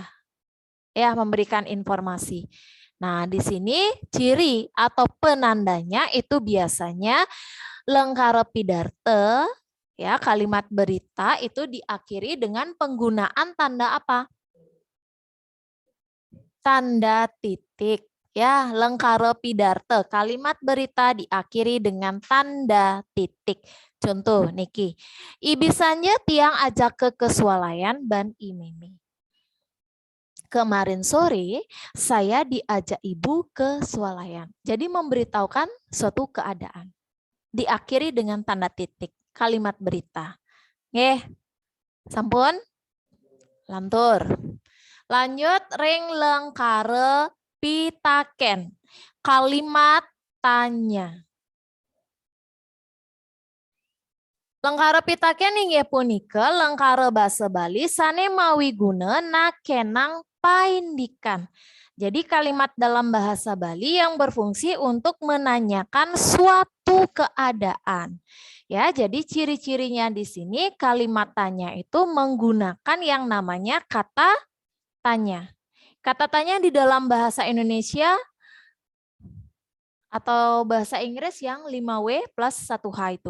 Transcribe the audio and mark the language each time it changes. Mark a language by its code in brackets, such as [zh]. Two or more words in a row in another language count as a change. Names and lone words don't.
[id] Ya, memberikan informasi. Nah, di sini ciri atau penandanya itu biasanya [ban] lengkara pidarte, [id] ya, kalimat berita itu diakhiri dengan penggunaan tanda apa? Tanda titik. Ya, [ban] lengkara pidarte, [id] kalimat berita diakhiri dengan tanda titik. Contoh, [ban] Niki. Ibisanya tiang ajak ke kesualayan ban imimi. [id] Kemarin sore saya diajak ibu ke swalayan. Jadi memberitahukan suatu keadaan. Diakhiri dengan tanda titik, kalimat berita. [ban] Nggih. Sampun? Lantur. Lanjut ring lengkara pitaken. [id] Kalimat tanya. [ban] Lengkara pitaken inggih punika lengkara basa Bali sane mawi guna nakenang paindikan. [id] Jadi kalimat dalam bahasa Bali yang berfungsi untuk menanyakan suatu keadaan. Ya, jadi ciri-cirinya di sini kalimat tanya itu menggunakan yang namanya kata tanya. Kata tanya di dalam bahasa Indonesia atau bahasa Inggris yang 5W plus 1H itu.